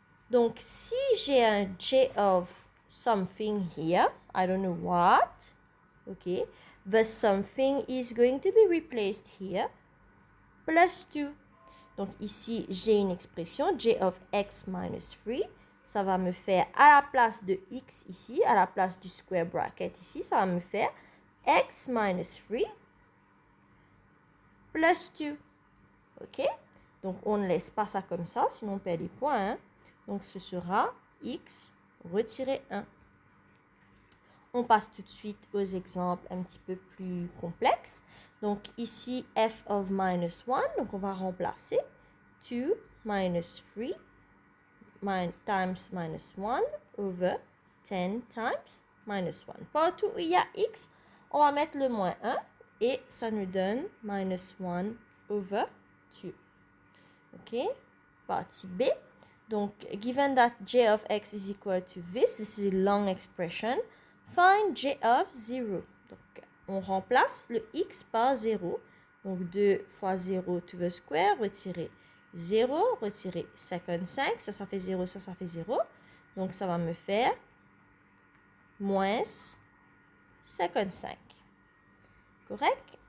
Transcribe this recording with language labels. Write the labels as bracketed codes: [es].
[fr] Donc, si j'ai un [en] J of something here, I don't know what, okay, the something is going to be replaced here, plus 2. [fr] Donc, ici, j'ai une expression, [en] J of x minus 3. [fr] Ça va me faire, à la place de x ici, à la place du square bracket ici, ça va me faire [en] x minus 3 plus 2. [fr] OK? Donc, on ne laisse pas ça comme ça, sinon on perd des points. Hein? Donc, ce sera x retiré 1. On passe tout de suite aux exemples un petit peu plus complexes. Donc, ici, [en] f of minus 1. [fr] Donc, on va remplacer [en] 2 minus 3 times minus 1 [fr] over 10 times minus 1. Partout où il y a x, on va mettre le moins 1 et ça nous donne [en] minus 1 over 2. [fr] OK? Partie B. [en] Donc, given that j of x is equal to this is a long expression, find j of 0. [fr] Donc, on remplace le x par 0. Donc, 2 fois 0 [en] to the square, [fr] retirer 0, retirer 55, ça fait 0, ça fait 0. Donc, ça va me faire moins 55. Correct?